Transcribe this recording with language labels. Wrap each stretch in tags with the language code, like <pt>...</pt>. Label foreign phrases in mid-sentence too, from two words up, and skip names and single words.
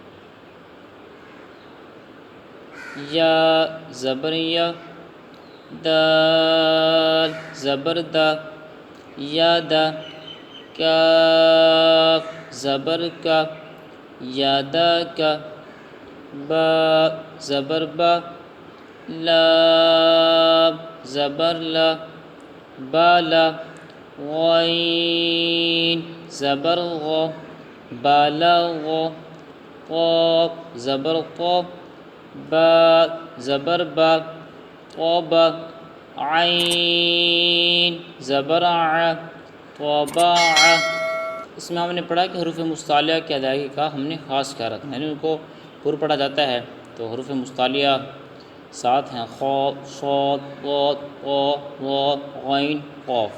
<ur>یا زبر یا، دال زبر دا، یادا، کاف زبر کا، یادا کا، با زبر با، لام زبر لا، بالا، غین زبر غا، بالغ، قاف زبر قا، با زبر با، طابا، عین زبر ع، طباع۔ اس میں ہم نے پڑھا کہ حروف مصالحہ کی ادائیگی کا ہم نے خاص خیال رکھنا ہے، یعنی ان کو پر پڑھا جاتا ہے تو حروف مصالحہ 7 ہیں، خا، صاد، ضاد، طا، ظا، غین، قاف۔</ur>